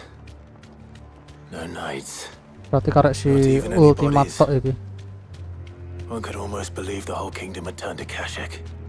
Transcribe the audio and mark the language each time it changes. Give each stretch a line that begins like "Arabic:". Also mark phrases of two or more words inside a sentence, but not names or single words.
English: No knights.
Javanese: Berarti karek si
English: Not even any ultimate bodies.
Javanese: tok iki.
English: One could almost believe the whole kingdom had turned to Kashik.